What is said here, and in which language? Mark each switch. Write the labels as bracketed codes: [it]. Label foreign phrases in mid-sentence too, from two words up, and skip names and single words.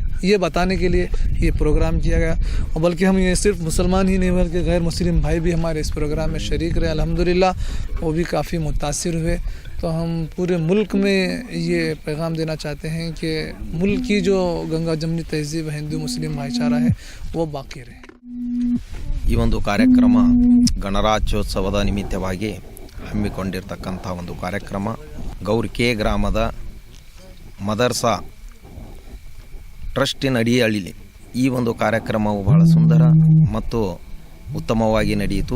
[hi] ये बताने के लिए ये प्रोग्राम किया गया और बल्कि हम ये सिर्फ मुसलमान ही नहीं बल्कि गैर मुस्लिम भाई भी हमारे इस प्रोग्राम में शरीक रहे। अल्हम्दुलिल्लाह वो भी काफ़ी मुतासिर हुए। तो हम पूरे मुल्क में ये पैगाम देना चाहते हैं कि मुल्क की जो गंगा जमनी तहजीब हिंदू मुस्लिम भाईचारा है वो बाकी रहे। [kn] ಈ ಒಂದು ಕಾರ್ಯಕ್ರಮ ಗಣರಾಜ್ಯೋತ್ಸವದ ನಿಮಿತ್ತವಾಗಿ ಹಮ್ಮಿಕೊಂಡಿರ್ತಕ್ಕಂಥ ಒಂದು ಕಾರ್ಯಕ್ರಮ ಗೌರ್ ಕೆ ಗ್ರಾಮದ ಮದರ್ಸಾ ಟ್ರಸ್ಟಿನ ಅಡಿಯಲ್ಲಿ ಈ ಒಂದು ಕಾರ್ಯಕ್ರಮವು ಬಹಳ ಸುಂದರ ಮತ್ತು ಉತ್ತಮವಾಗಿ ನಡೆಯಿತು।